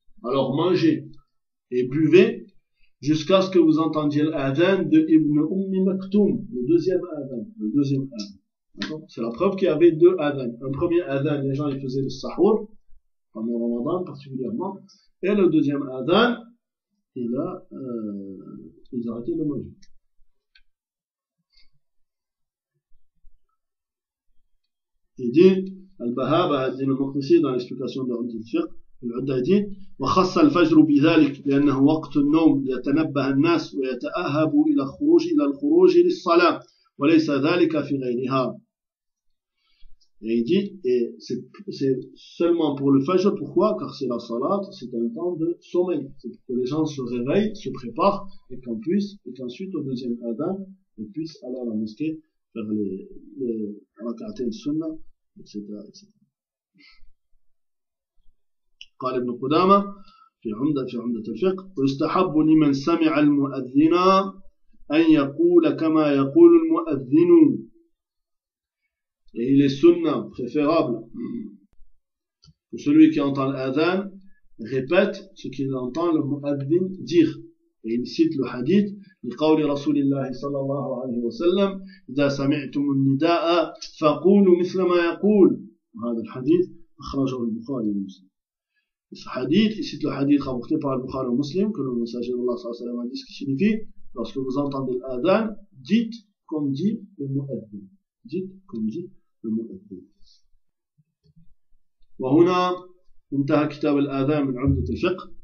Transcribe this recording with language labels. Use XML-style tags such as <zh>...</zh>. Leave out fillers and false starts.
<fr>Alors mangez et buvez jusqu'à ce que vous entendiez l'adhan de Ibn Ummi Maktoum, le deuxième adhan, le deuxième adhan. C'est la preuve qu'il y avait deux adhan. Un premier adhan, les gens ils faisaient le sahur, pendant le Ramadan particulièrement, et le deuxième adhan, et là, ils arrêtaient de manger. Il dit, Al-Bahab a dit le Maqdisi dans l'explication de Ibn al-Fiqh, العدادين وخص الفجر بذلك لأنه وقت النوم يتنبه الناس ويتأهب إلى الخروج للصلاة وليس ذلك في غيرها. Et il dit, c'est seulement pour le fajr, pourquoi? Car c'est la salat, c'est un temps de sommeil. C'est pour que les gens se réveillent, se préparent, et qu'on puisse, et qu'ensuite au deuxième adhan, ils puissent aller à la mosquée, faire les rak'at al-sunna, etc., etc.</fr> <ar>قال ابن قدامة في عمدة الفقه ويستحب لمن سمع المؤذن أن يقول كما يقول المؤذن.</ar> <fr>Et il est sunna préférable que celui qui entend l'adhan répète ce qu'il entend le muadhin dire.</fr> <ar>Et il cite le hadith لقول رسول الله صلى الله عليه وسلم إذا سمعتم النداء فقولوا مثل ما يقول. هذا الحديث أخرجه البخاري ومسلم.</ar> <fr>Ce hadith, il cite le hadith rapporté par Al-Bukhari au Muslim, que le messager d'Allah a dit ce qui signifie, lorsque vous entendez l'adhan, dites comme dit le mu'adhdhin. Dites comme dit le mu'adhdhin.</fr> <ar>Wa huna, intaha kitab al-adhan min 'umdat al-fiqh.</ar>